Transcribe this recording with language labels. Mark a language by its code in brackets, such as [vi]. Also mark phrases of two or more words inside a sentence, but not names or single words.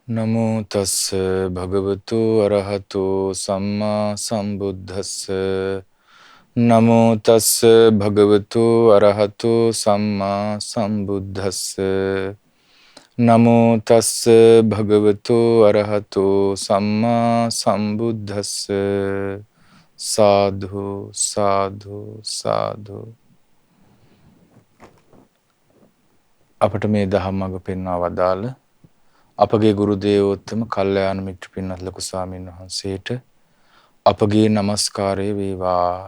[pi] නමෝ තස්ස භගවතු අරහතු සම්මා සම්බුද්දස්ස නමෝ තස්ස භගවතු අරහතු සම්මා සම්බුද්දස්ස නමෝ තස්ස භගවතු අරහතු සම්මා සම්බුද්දස්ස සාධු සාධු සාධු. [si] අපට මේ දහම් මඟ පෙන්වා වදාළ අපගේ ගුරු දේවෝත්තම කල්යාණ මිත්‍ර පින්වත් ලොකු ස්වාමීන් වහන්සේට අපගේ নমස්කාරය වේවා.